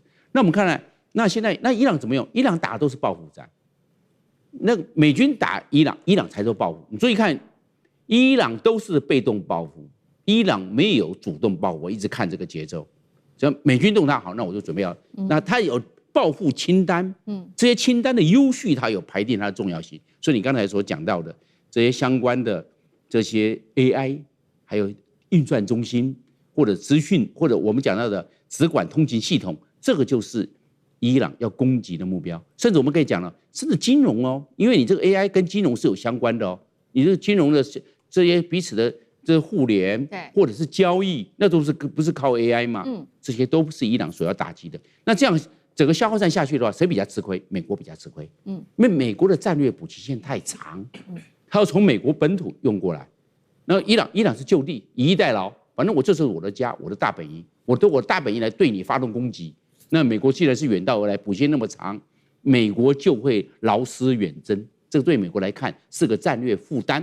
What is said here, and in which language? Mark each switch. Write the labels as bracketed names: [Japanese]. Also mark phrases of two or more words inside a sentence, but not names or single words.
[Chinese] 那我們看來，那現在那伊朗怎麼用？伊朗打的都是報復戰。那美軍打伊朗，伊朗才做報復。你注意看，伊朗都是被動報復，伊朗沒有主動報復。我一直看這個節奏，只要美軍動他好，那我就準備要。那他有報復清單，這些清單的優序，它有排定它的重要性。所以你剛才所講到的這些相關的這些 AI，還有運算中心或者資訊，或者我們講到的直管通勤系統，這個就是伊朗要攻擊的目標。甚至我們可以講了，甚至金融哦，因為你這個 AI 跟金融是有相關的哦，你這個金融的這些彼此的這互聯，或者是交易，那都是不是靠 AI 嗎？這些都是伊朗所要打擊的。那這樣整個消耗戰下去的話，誰比較吃虧？美國比較吃虧。因為美國的戰略補給線太長，它要從美國本土用過來。然後伊朗是就地以逸待勞，反正这是我的家，我的大本營，我大本營來對你發動攻擊。那美國既然是遠道而來，補線那麼長，美國就會勞師遠征，這個對美國來看是個戰略負擔。